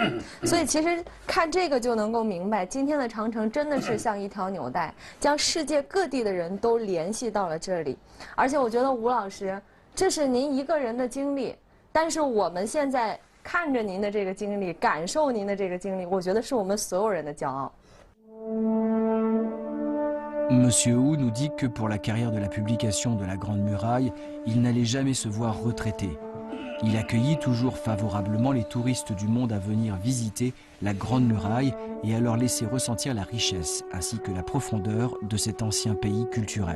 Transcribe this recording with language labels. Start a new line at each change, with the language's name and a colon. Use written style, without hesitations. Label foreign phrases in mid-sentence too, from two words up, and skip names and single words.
Chinese: 所以其实看这个就能够明白，今天的长城真的是像一条纽带，将世界各地的人都联系到了这里。而且我觉得吴老师，这是您一个人的经历，但是我们现在。看着您的这个经历，感受您的这个经历，我觉得是我们所有人的骄傲。
French: Monsieur Wu nous dit que pour la carrière de la publication de la Grande Muraille, il n'allait jamais se voir retraité. Il accueillit toujours favorablement les touristes du monde à venir visiter la Grande Muraille et à leur laisser ressentir la richesse ainsi que la profondeur de cet ancien pays culturel.